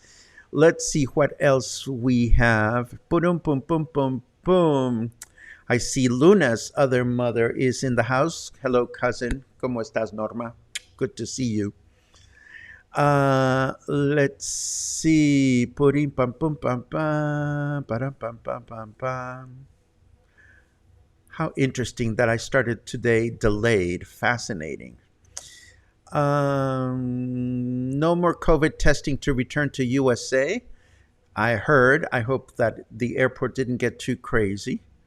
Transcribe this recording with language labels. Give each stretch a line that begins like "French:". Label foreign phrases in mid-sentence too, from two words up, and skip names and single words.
English: Let's see what else we have. Boom, boom, boom, boom, boom. I see Luna's other mother is in the house. Hello, cousin.
Spanish: ¿Cómo estás,
English: Norma? Good to see you. Let's see. Pum, pum, pum, pum, pum, pam, pam, pam, pam. How interesting that I started today delayed. Fascinating. No more COVID testing to return to USA. I heard. I hope that the airport didn't get too crazy.